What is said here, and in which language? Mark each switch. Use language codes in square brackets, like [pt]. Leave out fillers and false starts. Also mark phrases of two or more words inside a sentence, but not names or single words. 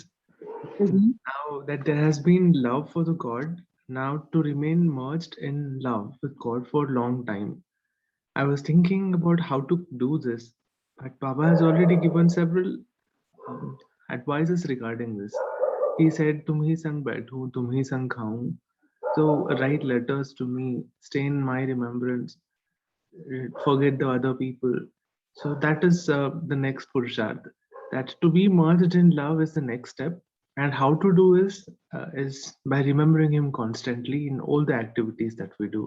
[en] Now that there has been love for the God, now to remain merged in love with God for a long time. I was thinking about how to do this, but Baba has already given several advices regarding this. He said, [hi] "तुम ही संग बैठूँ, तुम ही संग खाऊँ." [en] So write letters to me, stay in my remembrance, forget the other people. So that is the next Purusharth. That to be merged in love is the next step, and how to do is by remembering Him constantly in all the activities that we do.